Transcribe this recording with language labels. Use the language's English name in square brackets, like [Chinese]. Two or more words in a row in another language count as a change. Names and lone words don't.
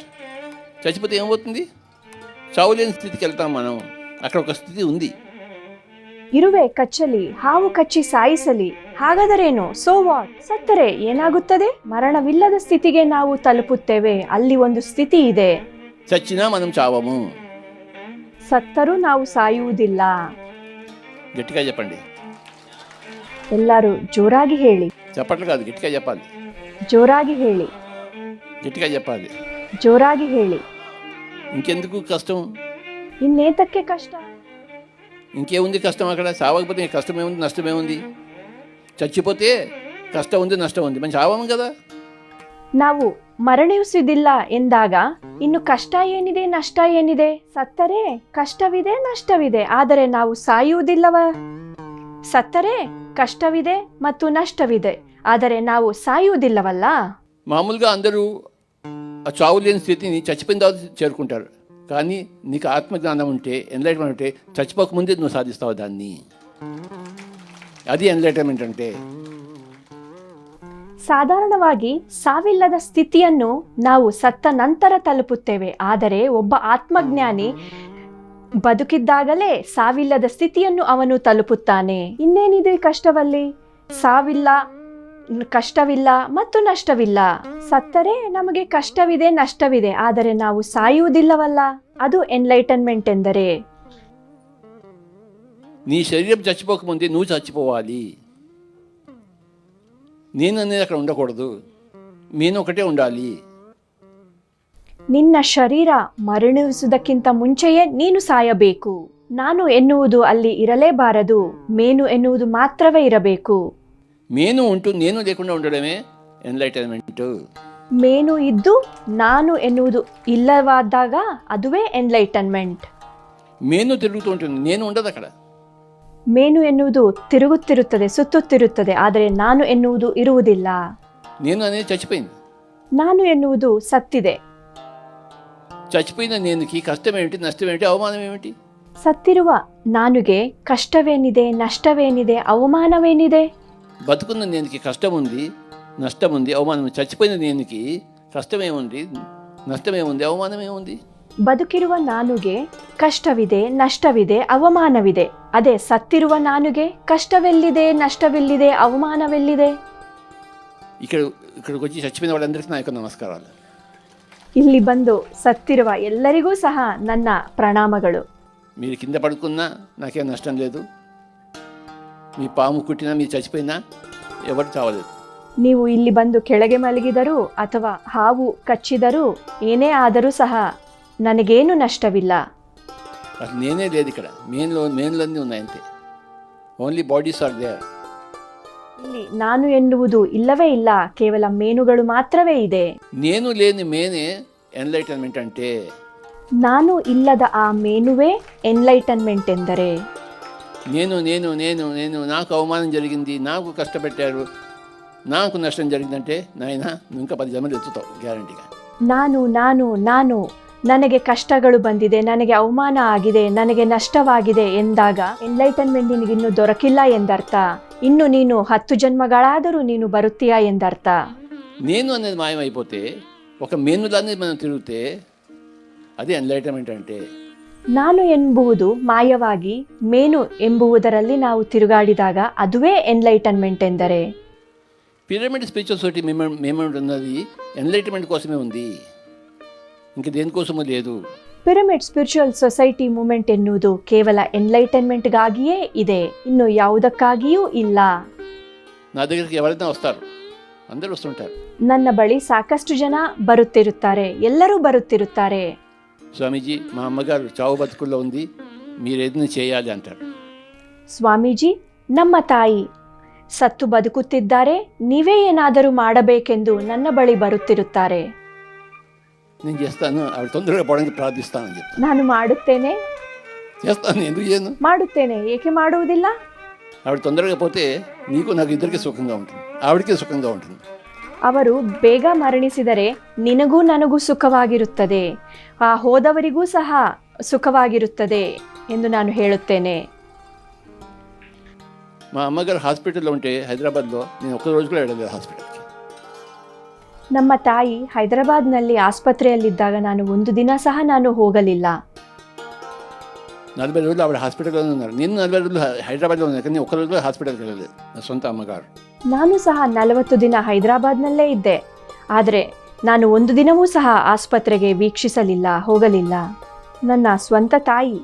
[Telugu] చచ్చిపోతే ఏమవుతుంది? చావులేని స్థితికి వెళ్తాం మనం. అక్కడ ఒక స్థితి ఉంది. [Kannada] ಇರುವೆ ಕಚ್ಚಲಿ, ಹಾವು ಕಚ್ಚಿ ಸಾಯಿಸಲಿ, ಹಾಗಾದರೇನು? [English] So what? [Kannada] ಸತ್ತರೆ ಏನಾಗುತ್ತದೆ? ಮರಣವಿಲ್ಲದ ಸ್ಥಿತಿಗೆ ನಾವು ತಲುಪುತ್ತೇವೆ. ಅಲ್ಲಿ ಒಂದು ಸ್ಥಿತಿ ಇದೆ. [Telugu] చచ్చినా మనం చావము. [Kannada] ಸತ್ತರೂ ನಾವು ಸಾಯುವುದಿಲ್ಲ. [Telugu] గట్టిగా చెప్పండి. [Kannada] ಎಲ್ಲರೂ ಜೋರಾಗಿ ಹೇಳಿ. [Telugu] చెప్పట్లు కాదు, గట్టిగా చెప్పాలి. [Kannada] ಜೋರಾಗಿ ಹೇಳಿ. [Telugu] గట్టిగా చెప్పాలి. [Kannada] ಜೋರಾಗಿ ಹೇಳಿ. [Telugu] ఇంకెందుకు కష్టం? [Kannada] ಇನ್ನೇತಕ್ಕೆ ಕಷ್ಟ? [Telugu] ఇంకేముంది కష్టం అక్కడ? చావకపోతే కష్టమేముంది, నష్టమేముంది? చచ్చిపోతే కష్టం ఉంది, నష్టం ఉంది. మనం చావము కదా. [Kannada] ನಾವು ಮರಣಿಸುವುದಿಲ್ಲ ಎಂದಾಗ ಇನ್ನು ಕಷ್ಟ ಏನಿದೆ, ನಷ್ಟ ಏನಿದೆ? ಸತ್ತರೆ ಕಷ್ಟವಿದೆ, ನಷ್ಟವಿದೆ. ಆದರೆ ನಾವು ಸಾಯುವುದಿಲ್ಲವ? ಸತ್ತರೆ ಕಷ್ಟವಿದೆ ಮತ್ತು ನಷ್ಟವಿದೆ, ಆದರೆ ನಾವು ಸಾಯುವುದಿಲ್ಲವಲ್ಲ. [Telugu] మామూలుగా అందరూ ఆ చావు లేని స్థితిని చచ్చిపోయిన తర్వాత చేరుకుంటారు. కానీ నీకు ఆత్మజ్ఞానం ఉంటే, ఎన్లైట్మెంట్ ఉంటే, చచ్చిపోకముందే నువ్వు సాధిస్తావు దాన్ని. అది ఎన్లైట్మెంట్ అంటే. [Kannada] ಸಾಧಾರಣವಾಗಿ ಸಾವಿಲ್ಲದ ಸ್ಥಿತಿಯನ್ನು ನಾವು ಸತ್ತ ನಂತರ ತಲುಪುತ್ತೇವೆ. ಆದರೆ ಒಬ್ಬ ಆತ್ಮಜ್ಞಾನಿ ಬದುಕಿದ್ದಾಗಲೇ ಸಾವಿಲ್ಲದ ಸ್ಥಿತಿಯನ್ನು ಅವನು ತಲುಪುತ್ತಾನೆ. ಇನ್ನೇನಿದೆ ಕಷ್ಟವಲ್ಲಿ? ಸಾವಿಲ್ಲ, ಕಷ್ಟವಿಲ್ಲ ಮತ್ತು ನಷ್ಟವಿಲ್ಲ. ಸತ್ತರೆ ನಮಗೆ ಕಷ್ಟವಿದೆ, ನಷ್ಟವಿದೆ, ಆದರೆ ನಾವು ಸಾಯುವುದಿಲ್ಲವಲ್ಲ. ಅದು ಎನ್ಲೈಟನ್ಮೆಂಟ್ ಎಂದರೆ. [Telugu] నీ శరీరం చచ్చిపోకముందే నువ్వు చచ్చిపోవాలి. నేను అనేది అక్కడ ఉండకూడదు. నేను ఒకటే ఉండాలి. [Kannada] ನಿನ್ನ ಶರೀರ ಮರಣಿಸುವುದಕ್ಕಿಂತ ಮುಂಚೆಯೇ ನೀನು ಸಾಯಬೇಕು. ನಾನು ಎನ್ನುವುದು ಅಲ್ಲಿ ಇರಲೇಬಾರದು. ಮೇನು ಎನ್ನುವುದು ಮಾತ್ರವೇ ಇರಬೇಕು. ಮೇನು ಉಂಟು, [Telugu] నేను లేకుండా ఉండడమే ఎన్లైటన్మెంట్. [Kannada] ಮೇನು ಇದ್ದು ನಾನು ಎನ್ನುವುದು ಇಲ್ಲವಾದಾಗ ಅದುವೇ ಎನ್ಲೈಟನ್ಮೆಂಟ್. [Telugu] ಮೇನು ತಿರುಗುతూ ఉంటుంది, నేను ఉండదు అక్కడ. [Kannada] ಮೇನು ಎನ್ನುವುದು ತಿರುಗುತ್ತಿರುತ್ತದೆ, ಸುತ್ತುತ್ತಿರುತ್ತದೆ, ಆದರೆ ನಾನು ಎನ್ನುವುದು ಇರುವುದಿಲ್ಲ. [Telugu] నేను అనేది చచ్చిపోయింది. [Kannada] ನಾನು ಎನ್ನುವುದು ಸತ್ತಿದೆ. [Telugu] చచ్చిపోయిన నేనుకి కష్టం ఏమిటి, నష్టం ఏమిటి, అవమానం ఏమిటి? [Kannada] ಸತ್ತಿರುವ ನಾನುಗೆ ಕಷ್ಟವೇನಿದೆ, ನಷ್ಟವೇನಿದೆ, ಅವಮಾನವೇನಿದೆ? [Telugu] బతుకున్న నేనుకి కష్టం ఉంది, నష్టం ఉంది, అవమానం ఉంది. చచ్చిపోయిన నేనుకి కష్టం ఏముంది, నష్టం ఏముంది, అవమానం ఏముంది? [Kannada] ಬದುಕಿರುವ ನಾನುಗೆ ಕಷ್ಟವಿದೆ, ನಷ್ಟವಿದೆ, ಅವಮಾನವಿದೆ. ಅದೇ ಸತ್ತಿರುವ ನಾನುಗೆ ಕಷ್ಟವೆಲ್ಲಿದೆ, ನಷ್ಟವೆಲ್ಲಿದೆ, ಅವಮಾನವೆಲ್ಲಿದೆ? [Telugu] ఇక్కడికి వచ్చి చచ్చిపోయిన వాళ్ళందరికీ నా యొక్క నమస్కారాలు. [Kannada] ಇಲ್ಲಿ ಬಂದು ಸತ್ತಿರುವ ಎಲ್ಲರಿಗೂ ಸಹ ನನ್ನ ಪ್ರಣಾಮಗಳು. [Telugu] మీరు కింద పడుకున్నా నాకేం నష్టం లేదు. మీ పాము కుట్టినా, మీరు చచ్చిపోయినా ఎవరు చావలేదు. [Kannada] ನೀವು ಇಲ್ಲಿ ಬಂದು ಕೆಳಗೆ ಮಲಗಿದರೂ ಅಥವಾ ಹಾವು ಕಚ್ಚಿದರೂ ಏನೇ ಆದರೂ ಸಹ ನನಗೇನು ನಷ್ಟವಿಲ್ಲ. [Telugu] అసలు నేనే లేదు ఇక్కడ. మేన్లన్నీ ఉన్నాయి అంతే. [English] Only bodies are there. [Kannada] ಇಲ್ಲಿ ನಾನು ಎನ್ನುವುದು ಇಲ್ಲವೇ ಇಲ್ಲ, ಕೇವಲ ಮೇನುಗಳು ಮಾತ್ರವೇ ಇದೆ. [Telugu] నేను లేని మేనే ఎన్లైటన్మెంట్ అంటే. [Kannada] ನಾನು ಇಲ್ಲದ ಆ ಮೇನುವೇ ಎನ್ಲೈಟನ್ಮೆಂಟ್ ಎಂದರೆ. [Telugu] నేను నేను నేను నేను నాకు అవమానం జరిగింది, నాకు కష్టపెట్టారు, నాకు నష్టం జరిగిందంటే నాయన నువ్వు ఇంకా 10 జన్మలు ఎత్తుతావు గ్యారంటీగా. [Kannada] ನಾನು ನಾನು ನಾನು ನನಗೆ ಕಷ್ಟಗಳು ಬಂದಿದೆ, ನನಗೆ ಅವಮಾನ ಆಗಿದೆ, ನನಗೆ ನಷ್ಟವಾಗಿದೆ ಎಂದಾಗ ಎನ್ಲೈಟನ್ಮೆಂಟ್ ನಿನಗಿನ್ನೂ ದೊರಕಿಲ್ಲ ಎಂದರ್ಥ. ಇನ್ನು ನೀನು 10 ಜನ್ಮಗಳಾದರೂ ನೀನು ಬರುತ್ತೀಯಾ ಎಂದರ್ಥ. [Telugu] నేను అనేది మాయమైపోతే, ఒక మేనులానే మనం తిరిగితే అదే ఎన్లైటన్మెంట్ అంటే. [Kannada] ನಾನು ಎಂಬುವುದು ಮಾಯವಾಗಿ ಮೇನು ಎಂಬುವುದರಲ್ಲಿ ನಾವು ತಿರುಗಾಡಿದಾಗ ಅದುವೇ ಎನ್ಲೈಟನ್ಮೆಂಟ್ ಎಂದರೆ. [Telugu] పిరమిడ్ స్పిరిచువల్ సొసైటీ మేమెంట్ ఉన్నది ఎన్లైటన్మెంట్ కోసమే ఉంది, ఇంక దేనికోసమూ లేదు. [Kannada] ಪಿರಮಿಡ್ ಸ್ಪಿರಿಚುವಲ್ ಸೊಸೈಟಿ ಮೂವ್ಮೆಂಟ್ ಎನ್ನುವುದು ಕೇವಲ ಎನ್ಲೈಟನ್ಮೆಂಟ್ಗಾಗಿಯೇ ಇದೆ, ಇನ್ನು ಯಾವುದಕ್ಕಾಗಿಯೂ ಇಲ್ಲ. [Telugu] నా దగ్గరికి ఎవరైనా వస్తారు, అందరూ వస్తుంటారు. [Kannada] ನನ್ನ ಬಳಿ ಸಾಕಷ್ಟು ಜನ ಬರುತ್ತಿರುತ್ತಾರೆ, ಎಲ್ಲರೂ ಬರುತ್ತಿರುತ್ತಾರೆ. [Telugu] స్వామీజీ మా అమ్మగారు చావు బతుకుల్లో ఉంది, మీరు ఏదైనా చేయాలి అంటారు. [Kannada] ಸ್ವಾಮೀಜಿ ನಮ್ಮ ತಾಯಿ ಸತ್ತು ಬದುಕುತ್ತಿದ್ದಾರೆ, ನೀವೇ ಏನಾದರೂ ಮಾಡಬೇಕೆಂದು ನನ್ನ ಬಳಿ ಬರುತ್ತಿರುತ್ತಾರೆ. [Telugu] నేను చేస్తాను, ఆవిడ తొందరగా పోవడానికి ప్రార్థిస్తానని చెప్తాను. [Kannada] ನಾನು ಮಾಡುತ್ತೇನೆ, [Telugu] చేస్తాను, ఎందుకు చేయను? [Kannada] ಮಾಡುತ್ತೇನೆ, ಏಕೆ ಮಾಡುವುದಿಲ್ಲ? [Telugu] ఆవిడ తొందరగా పోతే నీకు నాకు ఇద్దరికి సుఖంగా ఉంటుంది, ఆవిడకి సుఖంగా ఉంటుంది. [Kannada] ಅವರು ಬೇಗ ಮರಣಿಸಿದರೆ ನಿನಗೂ ನನಗೂ ಸುಖವಾಗಿರುತ್ತದೆ, ಆ ಹೋದವರಿಗೂ ಸಹ ಸುಖವಾಗಿರುತ್ತದೆ ಎಂದು ನಾನು ಹೇಳುತ್ತೇನೆ. [Telugu] మా అమ్మగారు హాస్పిటల్లో ఉంటే హైదరాబాద్లో నేను ఒక్క రోజు కూడా వెళ్ళలేదు హాస్పిటల్కి. [Kannada] ನಮ್ಮ ತಾಯಿ ಹೈದರಾಬಾದ್ನಲ್ಲಿ ಆಸ್ಪತ್ರೆಯಲ್ಲಿದ್ದಾಗ ನಾನು ಒಂದು ದಿನ ಸಹ ನಾನು ಹೋಗಲಿಲ್ಲ. [Telugu] 40 రోజులు ఆవిడ హాస్పిటల్లోనే ఉన్నారు. నేను 40 రోజులు హైదరాబాద్లో ఉన్నాను, కానీ ఒక్క రోజు కూడా హాస్పిటల్కి వెళ్ళలేదు నా సొంత అమ్మగారు. [Kannada] ನಾನು ಸಹ 40 ದಿನ ಹೈದರಾಬಾದ್ನಲ್ಲೇ ಇದ್ದೆ, ಆದರೆ ನಾನು ಒಂದು ದಿನವೂ ಸಹ ಆಸ್ಪತ್ರೆಗೆ ವೀಕ್ಷಿಸಲಿಲ್ಲ, ಹೋಗಲಿಲ್ಲ. ನನ್ನ ಸ್ವಂತ ತಾಯಿ.